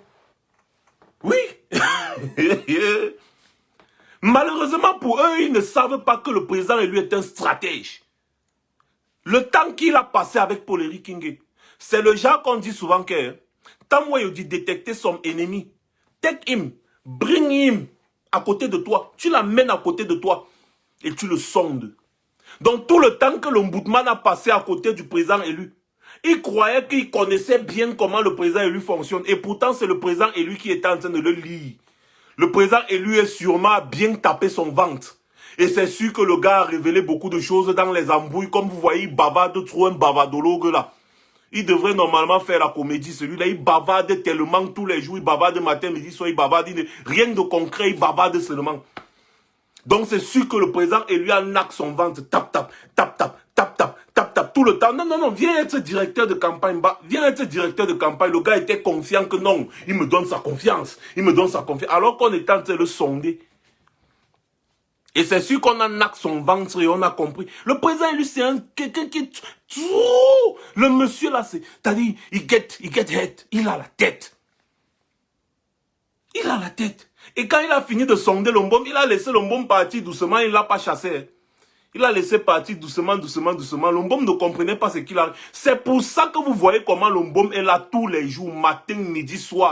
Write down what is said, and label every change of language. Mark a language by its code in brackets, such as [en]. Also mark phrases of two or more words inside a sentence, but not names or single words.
[fr] Oui. Malheureusement pour eux, ils ne savent pas que le président élu est un stratège. Le temps qu'il a passé avec Paul-Éric Kinge, c'est le genre qu'on dit souvent que tant moi il dit détecter son ennemi, [en] take him, bring him [fr] à côté de toi, tu l'amènes à côté de toi et tu le sondes. Donc tout le temps que l'ombudsman a passé à côté du président élu, il croyait qu'il connaissait bien comment le président élu fonctionne. Et pourtant, c'est le président élu qui était en train de le lire. Le président élu est sûrement bien tapé son ventre. Et c'est sûr que le gars a révélé beaucoup de choses dans les embrouilles. Comme vous voyez, il bavarde trop un bavardologue là. Il devrait normalement faire la comédie. Celui-là, il bavarde tellement tous les jours. Il bavarde matin, midi, soir, il bavarde. Rien de concret, il bavarde seulement. Donc c'est sûr que le président élu en acte son ventre, tap, tap, tap, tap, tap, tap, tap, tap, tout le temps. Non, non, non, viens être directeur de campagne. Viens être directeur de campagne. Le gars était confiant que non, il me donne sa confiance. Il me donne sa confiance. Alors qu'on était en train de le sonder. Et c'est sûr qu'on a acte son ventre et on a compris. Le président élu, c'est un quelqu'un qui est... Le monsieur là, c'est-à-dire, il [en] get head. [fr] Il a la tête. Il a la tête. Et quand il a fini de sonder l'homme, il a laissé l'homme partir doucement, il ne l'a pas chassé. Il a laissé partir doucement, doucement, doucement. L'homme ne comprenait pas ce qu'il a. C'est pour ça que vous voyez comment l'homme est là tous les jours, matin, midi, soir.